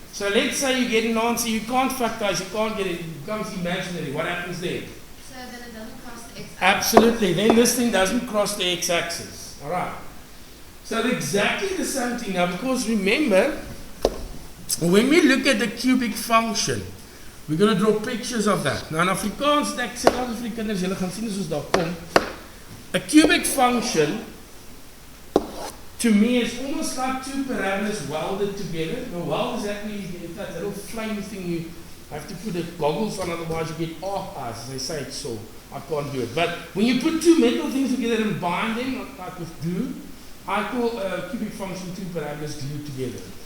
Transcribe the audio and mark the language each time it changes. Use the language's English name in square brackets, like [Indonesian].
[English] So let's say you get an answer, you can't factorize, you can't get it, it becomes imaginary. What happens there? So then it doesn't cross the x-axis. Absolutely. Then this thing doesn't cross the x-axis. All right. So exactly the same thing now, because remember, when we look at the cubic function, we're going to draw pictures of that. Now in Afrikaans, [Afrikaans] ek sê altyd vir die kinders, julle gaan sien as ons daar kom. [English] A cubic function, to me, is almost like two parabolas welded together. The weld is actually that little flame thing you have to put the goggles on, otherwise you get arc eyes. They say it's so. I can't do it. But when you put two metal things together and bind them, like with glue, I call a cubic function two parabolas glued together.